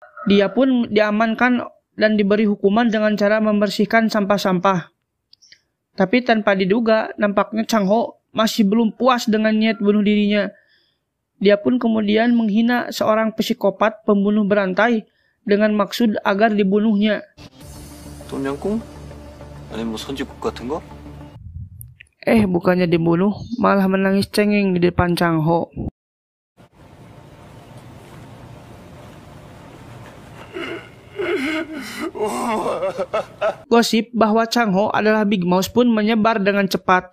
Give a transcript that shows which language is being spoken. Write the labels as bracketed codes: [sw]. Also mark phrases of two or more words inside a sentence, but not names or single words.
[id] Dia pun diamankan dan diberi hukuman dengan cara membersihkan sampah-sampah. Tapi tanpa diduga, nampaknya Chang Ho masih belum puas dengan niat bunuh dirinya. Dia pun kemudian menghina seorang psikopat pembunuh berantai dengan maksud agar dibunuhnya. [ko] 동명공? 아니 뭐 선지국 같은 거? [id] Bukannya dibunuh, malah menangis cengeng di depan Chang Ho. Gosip bahwa Chang Ho adalah Big Mouse pun menyebar dengan cepat.